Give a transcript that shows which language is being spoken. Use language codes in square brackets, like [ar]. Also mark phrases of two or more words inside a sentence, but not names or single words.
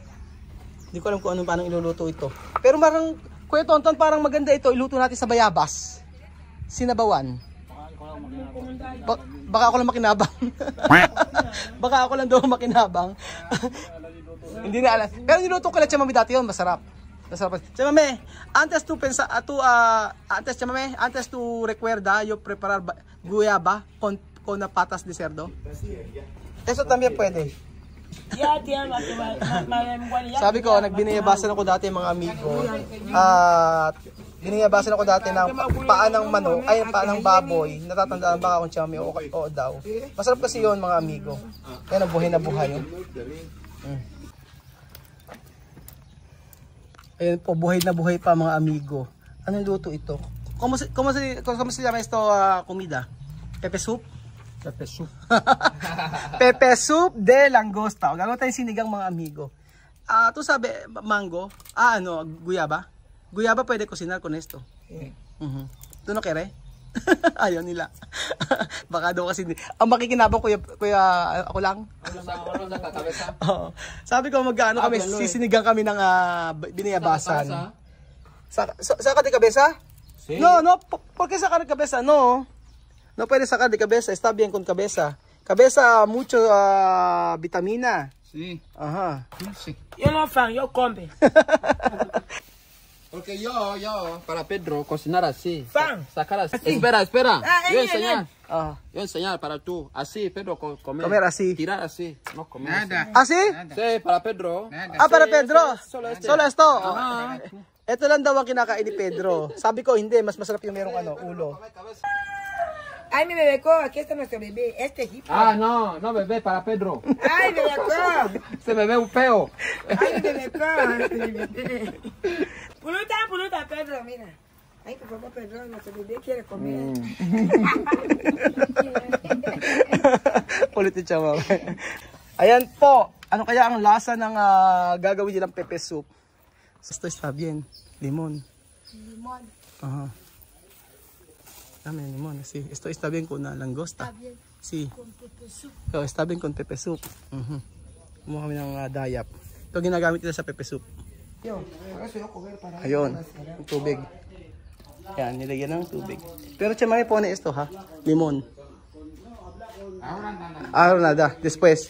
[tl] Hindi ko alam kung paano iluluto ito. Pero parang, Kuya Tonton, parang maganda ito. Iluto natin sa bayabas. Sinabawan. Baka ako lang makinabang. Baka ako lang daw makinabang. Hindi na alam. Pero niluto ko lang chamame dati yun, masarap. Chamame, [es] antes tu recuerda yo preparar guyaba con patas de cerdo. Eso también puede. [tl] Sabi ko, nagbiniyabasan ako dati mga amigo. At biniyabasan ako dati ng paa ng manok, ay paa ng baboy. Natatandaan baka kung chamame o daw. Masarap kasi yun mga amigo. Yan ang buhay na buhay yun. Ayan po, buhay na buhay pa mga amigo. Anong luto ito? [es] ¿Cómo se llama esto comida? Pepe soup? Pepe soup. Pepe soup de langosta. [tl] Gagawin tayong sinigang mga amigo. [es] Tu sabi, mango? Guyaba? Guyaba pwede cocinar con esto. ¿Tu no quieres? [tl] Ayaw nila. Baka daw kasi ang makikinabang kuya ako lang. Sabi ko mag-ano kami, sisinigang kami ng biniyabasan. [es] Saca de cabeza? Sí. No, ¿por qué sacar de cabeza? No puede sacar de cabeza, está bien con cabeza. Cabeza mucho vitamina. Sí. Ajá. Sí. Yo no fan, yo come. Porque yo, para Pedro, cocinar así. Fan. Sacar así. Espera. Yo enseñar. Yo enseñar para tú. Así, Pedro, comer. Comer así. Tirar así. No comer Nada. ¿Ah, sí? así. Sí, para Pedro. Nada. Ah, para Pedro. Solo Solo esto. Ajá. [tl] Ito lang daw ang kinakain ni Pedro. Sabi ko, hindi. Mas masarap yung merong ulo. Ay, [es] mi bebeco, aquí está nuestro bebé. Este hip. Ah, no, no bebé, para Pedro. Ay, bebeco. Ese bebé un feo. Ay, mi bebeco. Puluta, Pedro, mira. Ay, por favor, Pedro, nuestro bebé quiere comer. [tl] Ulit siya, mama. Ayan po. Ano kaya ang lasa ng gagawin nilang pepe soup? [es] Esto está bien. Limón. Limón. Ajá. Dame limón, sí. Esto está bien con langosta. Está bien Sí. con pepe soup. Oh, está bien con pepe soup. [tl] Kumuha kami ng dayap. Ito ginagamit nila sa pepe soup. Ayun, yung tubig. Yan, nilagyan ng tubig. [es] Pero chamay pone esto ha, limon. Ahora nada, después.